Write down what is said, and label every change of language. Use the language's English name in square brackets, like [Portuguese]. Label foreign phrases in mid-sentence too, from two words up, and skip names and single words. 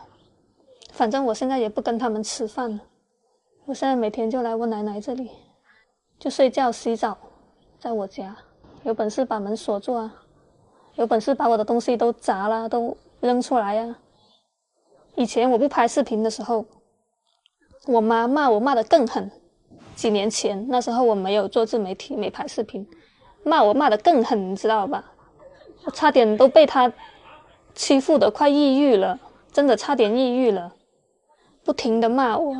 [Chinese] 反正我現在也不跟他們吃飯，我現在每天就來我奶奶這裡，就睡覺洗澡，在我家，有本事把門鎖住啊，有本事把我的東西都砸了，都扔出來啊。以前我不拍視頻的時候，我媽罵我罵得更狠，幾年前那時候我沒有做自媒體，沒拍視頻，罵我罵得更狠，你知道吧？我差點都被他欺負得快抑鬱了，真的差點抑鬱了，不停地罵我。